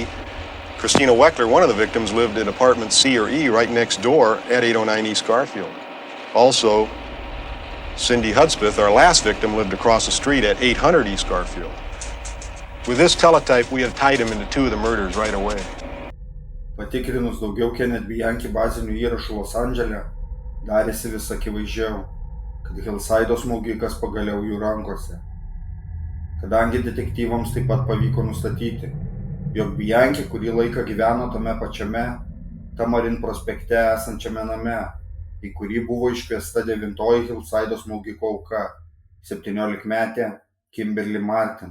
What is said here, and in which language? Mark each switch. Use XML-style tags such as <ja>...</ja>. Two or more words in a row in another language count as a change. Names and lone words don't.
<en>Christina Weckler, one of the victims, lived in Apartment C or E right next door at 809 East Garfield. Also, Cindy Hudspeth, our last victim, lived across the street at 800 East Garfield. With this teletype, we had tied him into two of the murders right away.</en> <lt>Patikrinus daugiau Kenneth Bianchi bazinių įrašų Los Andžele, darėsi vis akivaizdžiau, kad Hillside'o smogikas pagaliau jų rankose. Kadangi detektyvams taip pat pavyko nustatyti, jog Bianchi kurį laiką gyveno tame pačiame Tamarin prospekte esančiame name, į kurį buvo iškviesta 9-oji Hillside'o smogiko auka, 17-metė Kimberly Martin.</lt>